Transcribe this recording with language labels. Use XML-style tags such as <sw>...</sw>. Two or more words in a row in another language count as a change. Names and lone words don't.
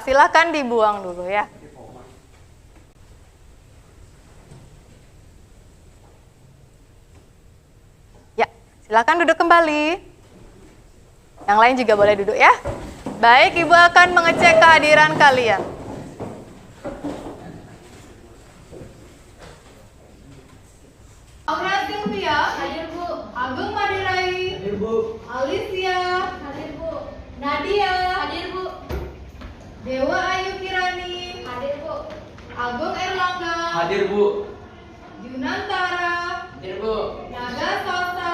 <id>Silakan dibuang dulu ya. Ya, silakan duduk kembali. Yang lain juga boleh duduk ya. Baik, Ibu akan mengecek kehadiran kalian. Aura Sylvia, hadir Bu. Agung Madirai, hadir Bu. Alicia, hadir Bu. Nadia, hadir Bu. Dewa Ayu Kirani, hadir Bu. Agung Erlangga, Hadir Bu. Junantara, Hadir Bu. Naga Sosa,</id>